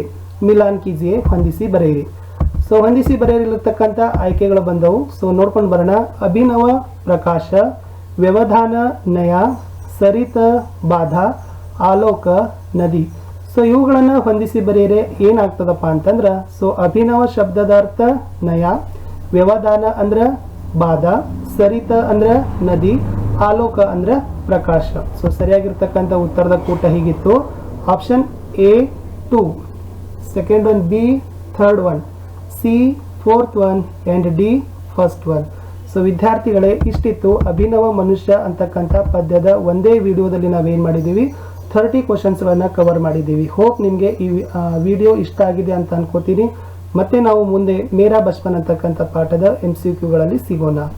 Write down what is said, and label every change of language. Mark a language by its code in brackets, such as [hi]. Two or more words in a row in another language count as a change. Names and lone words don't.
[hi] मिलान कीजिए [kn] ಹೊಂದಿಸಿ ಬರೆಯಿರಿ ಸೊ ಹೊಂದಿಸಿ ಬರೆಯಲಿರ್ತಕ್ಕಂಥ ಆಯ್ಕೆಗಳು ಬಂದವು ಸೊ ನೋಡ್ಕೊಂಡು ಬರೋಣ ಅಭಿನವ ಪ್ರಕಾಶ ವ್ಯವಧಾನ ನಯ ಸರಿತ ಬಾಧಾ ಆಲೋಕ ನದಿ ಸೊ ಇವುಗಳನ್ನು ಹೊಂದಿಸಿ ಬರೆಯರೆ ಏನಾಗ್ತದಪ್ಪ ಅಂತಂದ್ರೆ ಸೊ ಅಭಿನವ ಶಬ್ದದ ಅರ್ಥ ನಯ ವ್ಯವಧಾನ ಅಂದ್ರೆ ಬಾಧಾ ಸರಿತ ಅಂದ್ರೆ ನದಿ ಆಲೋಕ ಅಂದ್ರೆ ಪ್ರಕಾಶ ಸೊ ಸರಿಯಾಗಿರ್ತಕ್ಕಂಥ ಉತ್ತರದ ಕೂಟ ಹೀಗಿತ್ತು [en] option A 2 second one B third one C fourth one and D first one [kn] ಸೊ ವಿದ್ಯಾರ್ಥಿಗಳೇ ಇಷ್ಟಿತ್ತು ಅಭಿನವ ಮನುಷ್ಯ ಅಂತಕ್ಕಂಥ ಪದ್ಯದ ಒಂದೇ ವಿಡಿಯೋದಲ್ಲಿ ನಾವೇನು ಮಾಡಿದ್ದೀವಿ 30 ಕ್ವಶನ್ಸ್ಗಳನ್ನು ಕವರ್ ಮಾಡಿದ್ದೀವಿ ಹೋಪ್ ನಿಮಗೆ ಈ ವಿಡಿಯೋ ಇಷ್ಟ ಆಗಿದೆ ಅಂತ ಅನ್ಕೋತೀನಿ ಮತ್ತೆ ನಾವು ಮುಂದೆ ಮೇರಾ ಬಚಪನ್ ಅಂತಕ್ಕಂಥ ಪಾಠದ MCQಗಳಲ್ಲಿ ಸಿಗೋಣ